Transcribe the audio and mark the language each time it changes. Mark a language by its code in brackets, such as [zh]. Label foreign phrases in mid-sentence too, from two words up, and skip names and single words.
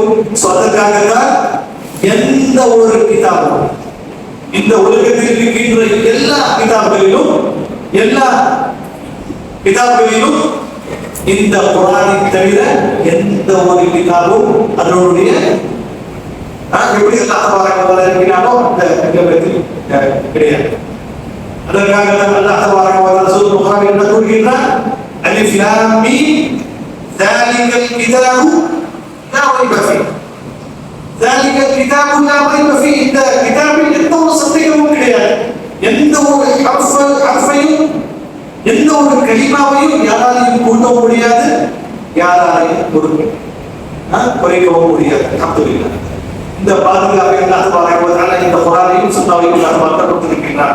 [ta] அதற்காகத்தான் எந்த ஒரு கிதாபும் இந்த உலகத்தில் இருக்கின்ற எல்லா கிதாபுகளிலும் இந்த குர்ஆனை தவிர எந்த ஒரு கிதாபும் அதனுடைய எப்படி [ar] الله تعالى [ta] இருக்கிறானோ அந்த கிதாபத்தில் கிடையாது. அதற்காக [ar] الله تعالى [ta] சூரா புகாரி என்ன கூறுகிறார்? [ar] ألف لام ميم ذَلِكَ الْكِتَابُ لَا رَيْبَ فِيهِ. ذَلِكَ الْكِتَابُ لَا رَيْبَ فِيهِ. [ta] இந்த கிதாபில் எந்த ஒரு சந்தேகமும் கிடையாது. எந்த ஒரு ஹர்ஃபையும் எந்த ஒரு கலிமாவையும் யாராலையும் கூட்ட முடியாது, யாராலையும் குறைக்கவும் முடியாது. அல்ஹம்துலில்லாஹ். இந்த பாதுகாப்பை [ar] الله تعالى [ta] இந்த குர்ஆனையும் சுன்னாவையும் அல்லாஹ் கொடுத்திருக்கிறார்.